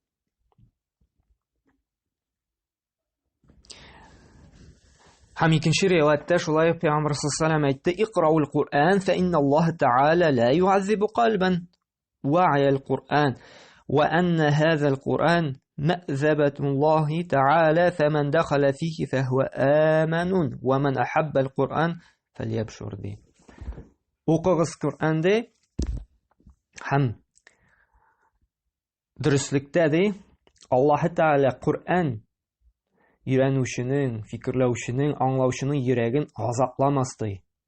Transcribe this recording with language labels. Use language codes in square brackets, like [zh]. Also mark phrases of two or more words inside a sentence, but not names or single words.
[tt] Һәм икенче риваяттә шулай Пәйгамбер [ar] صلى الله عليه وسلم әйтте: "اقرؤوا القرآن فإن الله تعالى لا يعذب قلبا وعى القرآن وإن هذا القرآن مأدبة الله تعالى فمن دخل فيه فهو آمن ومن أحب القرآن فليبشر." ди. [tt] Укыгыз Коръән ди, һәм дөреслектә ди, Аллаһ тааля Коръән өйрәнүченең, фикерләүченең, аңлаучының йөрәген азапламас ди.